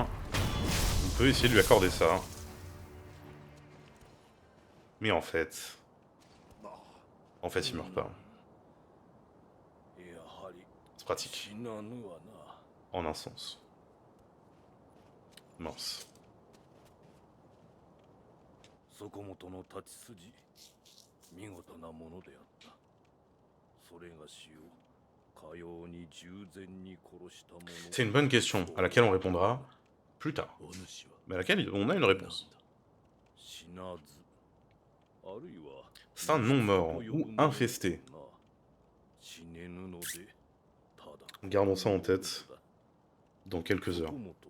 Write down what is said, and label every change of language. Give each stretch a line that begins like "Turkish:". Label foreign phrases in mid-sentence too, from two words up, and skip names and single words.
French: On peut essayer de lui accorder ça. Mais en fait, il meurt pas. C'est pratique. En un sens. Mince.
Japanese: そこもとの立ち筋見事なものであった。それがしをかように従前に殺したもの。
French: C'est une bonne question à laquelle on répondra plus tard. Mais à laquelle on a une réponse. C'est un non-mort ou infesté. Gardons ça en tête dans quelques heures.